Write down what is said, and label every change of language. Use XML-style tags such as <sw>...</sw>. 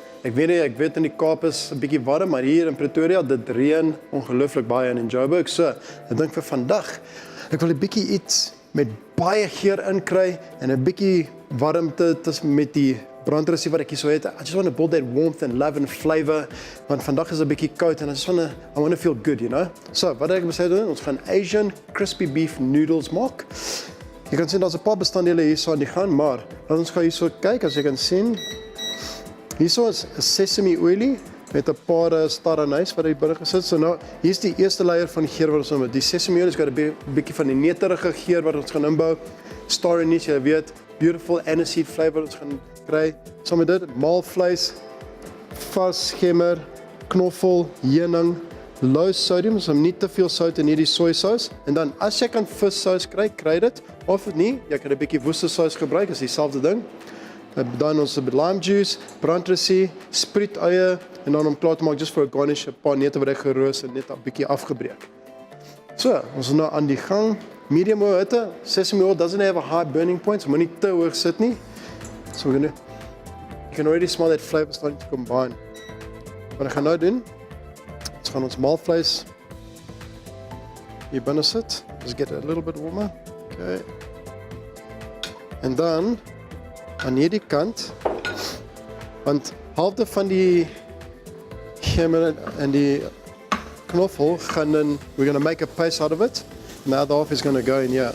<af>Ek weet in die Kaap is 'n bietjie warm, maar hier in Pretoria dit reën ongelooflik baie in Joburg. So, ek dink vir vandag, ek wil 'n bietjie iets met baie geur inkry en 'n bietjie warmte tussen met die brandrossie wat ek hier so het.</af> <en>I just want to build that warmth and love and flavor,</en> <af>want vandag is 'n bietjie koud en</af> <en>I want to feel good, you know.</en> <af>So, wat ek besluit doen, ons gaan Asian crispy beef noodles maak. Jy kan sien daar's 'n paar bestanddele hierso aan die gang, maar laat ons gou hierso kyk. As jy kan sien, hierso is sesame olie met 'n paar star anise wat hier binne gesit. So nou, hier's die eerste layer van die geur wat ons nou met die sesame olie, is got 'n bietjie van die neterige geur wat ons gaan inbou. Star anise, jy weet, beautiful aniseed flavor wat ons gaan kry. So met dit maalvleis, vars gemmer, knoffel, heuning, low sodium, so nie te veel sout in hierdie sojasaus. En dan as jy kan vissous kry dit. Of nie, jy kan 'n bietjie worcestersaus gebruik, is dieselfde ding. Dan ons lime juice, brandrossie, spriet-eie en dan om klaar te maak just vir 'n garnish, 'n paar neute wat ek geroos en net 'n bietjie afgebreek. So, ons is nou aan die gang. Medium oil hitte.</af> <en>Sesame oil doesn't have a high burning point, so</en> <af>moenie te hoog sit nie.</af> <en>So you can already smell that flavor starting to combine.</en> <af>Wat ek gaan nou doen, ons gaan ons maalvleis hier binne sit.</af> <en>Just get it a little bit warmer. Okay.</en> <af>En dan aan hierdie kant, want halfte van die gemmer en die knoffel gaan dan,</af> <en>we're going to make a paste out of it, and the other half is going to go in here.</en>